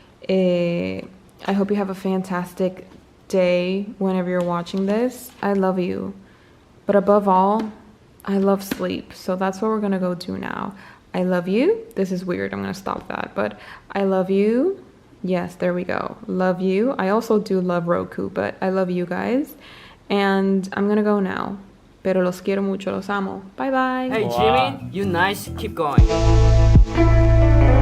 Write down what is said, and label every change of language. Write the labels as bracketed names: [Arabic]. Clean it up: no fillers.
[English] I hope you have a fantastic day whenever you're watching this. I love you. But above all, I love sleep. So that's what we're gonna go do now. I love you. This is weird. I'm gonna stop that. But I love you. Yes, there we go. Love you. I also do love Roku, but I love you guys. And I'm gonna go now. [Spanish] Pero los quiero mucho, los amo. [English] Bye bye. Hey Jimmy, you nice. Keep going.